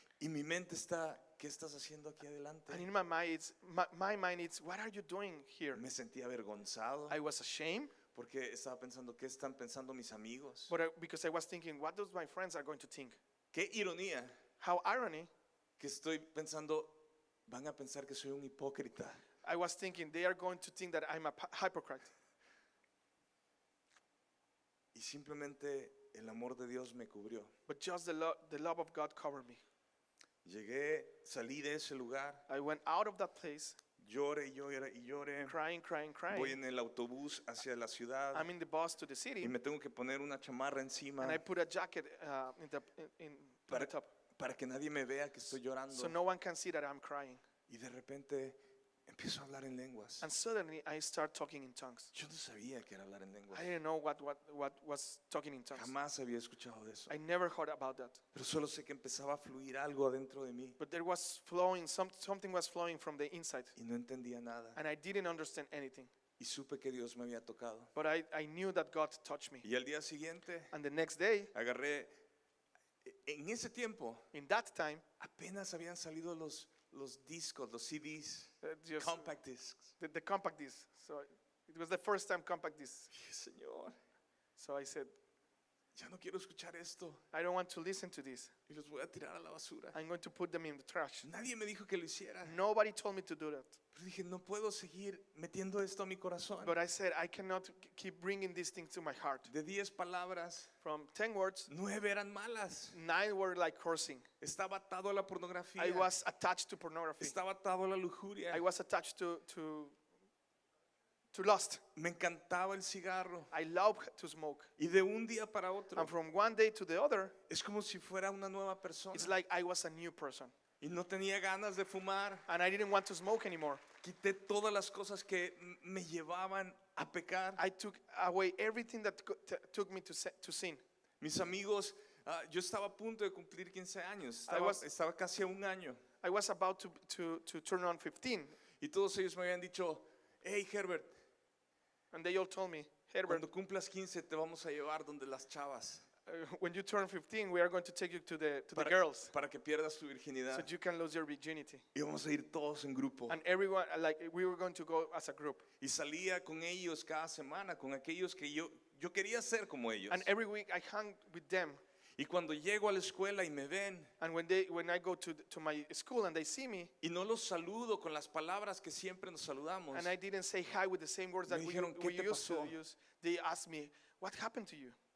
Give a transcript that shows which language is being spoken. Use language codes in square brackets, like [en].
[es] Y mi mente está, ¿qué estás haciendo aquí adelante? [en] And in my mind, my mind, it's, what are you doing here? [es] Me sentí avergonzado [en] I was ashamed, [es] porque estaba pensando, ¿qué están pensando mis amigos? [en] but because I was thinking, what those my friends are going to think? [es] Qué ironía [en] How irony, [es] que estoy pensando, van a pensar que soy un hipócrita. [en] I was thinking they are going to think that I'm a hypocrite. [es] Y simplemente el amor de Dios me cubrió. [en] But just the love of God covered me. [es] Llegué, salí de ese lugar, [en] I went out of that place, [es] lloré y lloré y lloré. [en] crying, crying, crying. [es] en el autobús hacia la ciudad [en] I'm in the bus to the [es] y [en] city, [es] me tengo que poner una chamarra encima [en] and I put a jacket in the [es] para, [en] top, [es] para que nadie me vea que estoy llorando. [en] so no one can see that I'm crying. [es] Y de repente empiezo a hablar en lenguas. [en] And suddenly I start talking in tongues. [es] Yo no sabía que era hablar en lenguas. [en] I didn't know what was talking in tongues. [es] Jamás había escuchado de eso. [en] I never heard about that. [es] Pero solo sé que empezaba a fluir algo adentro de mí [en] But there was flowing, something was flowing from the inside. [es] y no entendía nada. [en] And I didn't understand anything. [es] Y supe que Dios me había tocado. [en] But I knew that God touched me. [es] Y al día siguiente [en] And the next day, [es] agarré, en ese tiempo [en] in that time, [es] apenas habían salido los discos, los CDs, [en] just compact discs. the compact disc. So it was the first time compact disc. [es] Dije, Señor, [en] So I said, [es] ya no quiero escuchar esto [en] I don't want to listen to this. [es] y los voy a tirar a la basura. [en] I'm going to put them in the trash. [es] Nadie me dijo que lo hiciera. [en] Nobody told me to do that. [es] Pero dije, no puedo seguir metiendo esto a mi corazón. [en] But I said, I cannot keep bringing these things to my heart. [es] De 10 palabras, [en] From 10 words, [es] 9 eran malas. [en] 9 were like cursing. [es] Estaba atado a la pornografía. [en] I was attached to pornography. [es] Estaba atado a la lujuria. [en] I was attached to lust. [es] Me encantaba el cigarro. [en] I love to smoke. [es] Y de un día para otro, [en] And from one day to the other, [es] es como si fuera una nueva persona. [en] it's like I was a new person. [es] Y no tenía ganas de fumar. [en] And I didn't want to smoke anymore. [es] Quité todas las cosas que me llevaban a pecar. [en] I took away everything that took me to sin. [es] Mis amigos, yo estaba a punto de cumplir 15 años. [en] I was- [es] Estaba casi a un año. [en] I was about to turn on 15. [es] Y todos ellos me habían dicho, hey Herbert, [en] And they all told me, Herbert, [es] cuando cumplas 15 te vamos a llevar donde las chavas. [en] when you turn 15, we are going to take you to the [es] Para, [en] girls [es] para que pierdas tu [en] so [es] virginidad. [en] you can lose your virginity. [es] Y vamos a ir todos en grupo. [en] And everyone, like we were going to go as a group. [es] Y salía con ellos cada semana, con aquellos que yo quería ser como ellos. [en] And every week I hung with them. [es] Y cuando llego a la escuela y me ven [en] And when I go to my school and they see me, [es] y no los saludo con las palabras que siempre nos saludamos, [en] and I didn't say hi with the same words that [es] Me [en] we [es] dijeron, "¿Qué te [en] used to [es] pasó?" [en] use, they asked me, what happened to you?